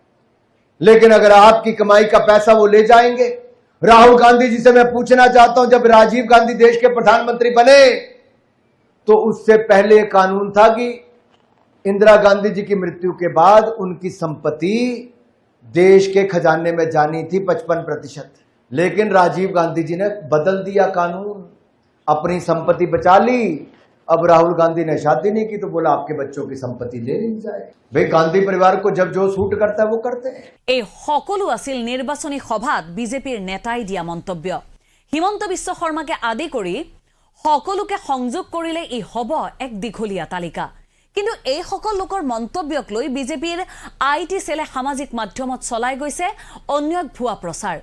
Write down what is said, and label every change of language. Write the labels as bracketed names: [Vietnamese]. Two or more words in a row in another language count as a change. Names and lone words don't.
[Hindi] लेकिन अगर आपकी कमाई का पैसा वो ले जाएंगे, राहुल गांधी जी से मैं पूछना चाहता हूं, जब राजीव गांधी देश के प्रधानमंत्री बने तो उससे पहले कानून था कि इंदिरा गांधी जी की मृत्यु के बाद उनकी संपत्ति देश के खजाने में जानी थी 55%, लेकिन राजीव गांधी जी ने बदल दिया कानून, अपनी संपत्ति बचा ली। अब राहुल गांधी ने शादी नहीं की तो बोला आपके बच्चों की संपत्ति ले ली जाए। भाई गांधी परिवार को जब जो सूट करता है वो करते हैं। [Assamese] এই সকলো আছিল নিৰ্বাচনী সভাত বিজেপিৰ নেতাই দিয়া মন্তব্য। হিমন্ত বিশ্ব শৰ্মাকে আদি কৰি সকলোকে সংযোগ কৰিলে ই হ'ব এক দীঘলীয়া তালিকা। কিন্তু এই সকল লোকৰ মন্তব্যক লৈ বিজেপিৰ আইটি সেলে সামাজিক মাধ্যমত চলাই গৈছে অন্য এক ভুৱা প্ৰচাৰ।